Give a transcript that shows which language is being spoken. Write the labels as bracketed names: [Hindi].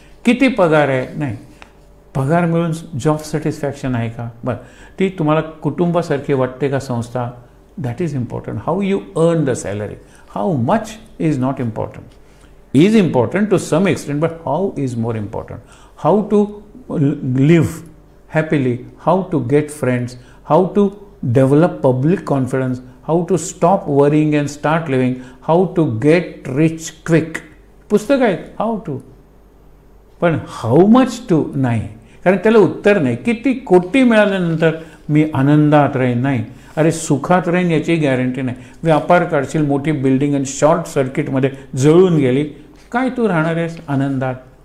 [Marathi] किती पगार आहे नाही, पगार मिळून जॉब सॅटिस्फॅक्शन आहे का, बरं ती तुम्हाला कुटुंबासारखी वाटते का संस्था, [English] That is important. How you earn the salary, how much is not important. is important to some extent, but how is more important. How to live happily, how to get friends, how to develop public confidence, how to stop worrying and start living, how to get rich quick. [Marathi] पुस्तक आहेत how to, पण [English] how much to [Marathi] नाही, कारण त्याला उत्तर नाही. किती कोटी मिळाल्यानंतर मी आनंदात राहीन, नाही. अरे सुखात राहीन याची गॅरंटी नाही. व्यापार काढशील, मोठी बिल्डिंग आणि शॉर्ट सर्किटमध्ये जळून गेली, काय तू राहणार आहेस आनंदात?